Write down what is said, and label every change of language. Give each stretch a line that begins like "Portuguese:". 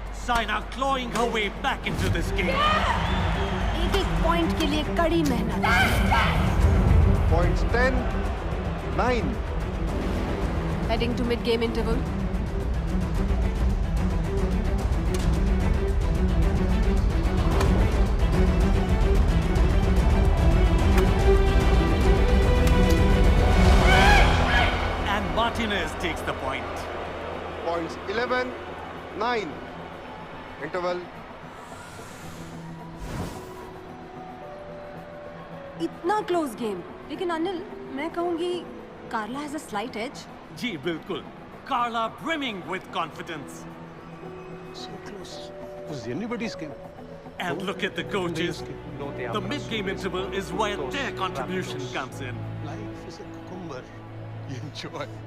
English: Saina clawing her way back into this game.
Hindi: एक-एक point के लिए कड़ी मेहनत।
English: Points 10-9. Heading to mid-game interval. And Martinez takes the point. Points 11-9. Interval.
Hindi: इतना close game, लेकिन अनिल मैं कहूंगी कार्ला
English: Has a slight edge.
Hindi: जी बिल्कुल,
English: Carla brimming with confidence. So close. It was anybody's game. And look at the coaches. The mid-game interval is where their contribution comes in. Life is a cucumber. You enjoy.